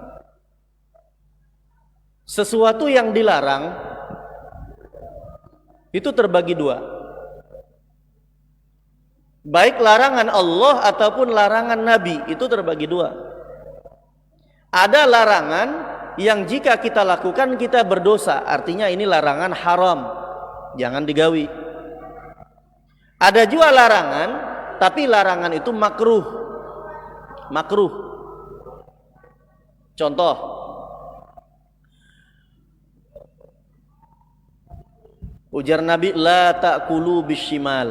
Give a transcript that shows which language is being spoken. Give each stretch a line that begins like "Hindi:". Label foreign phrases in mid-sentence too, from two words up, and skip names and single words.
Indonesian: Sesuatu yang dilarang itu terbagi dua. Baik larangan Allah ataupun larangan Nabi, itu terbagi dua. Ada larangan yang jika kita lakukan kita berdosa, artinya ini larangan haram,
Banjar: jangan digawi.
Indonesian: Ada juga larangan tapi larangan itu makruh. Makruh. Contoh, ujar Nabi,
Arabic: لا تأكلوا بالشمال.